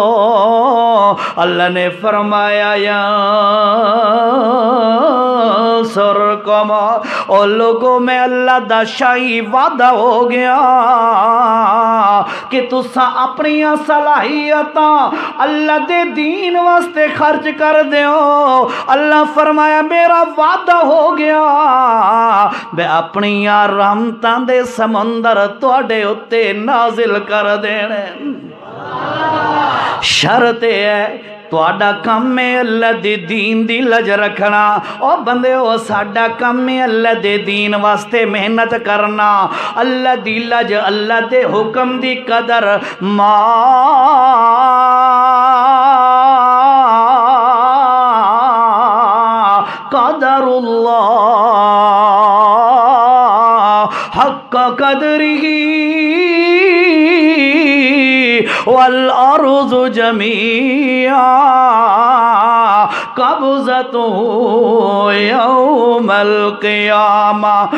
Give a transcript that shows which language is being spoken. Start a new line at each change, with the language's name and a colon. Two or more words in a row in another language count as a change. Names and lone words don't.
Punjabi: اللہ نے فرمایا یا سرکم، او لوگوں میں اللہ دا شاہی وعدہ ہو گیا کہ تسا اپنی صلاحیتاں اللہ دے دین واسطے خرچ کر دیو. اللہ فرمایا میرا وعدہ ہو گیا میں اپنی رحمتاں دے سمندر تواڈے اُتے نازل کر دینے. شرط ہے تواڈا کم ہے اللہ دے دین دی لج رکھنا. او بندے او ساڈا کم ہے اللہ دے دین واسطے محنت کرنا، اللہ دی لج، اللہ دے حکم دی قدر.
Arabic: ما قدر اللہ حق قدرہ والارض جميعا قبضته يوم القيامة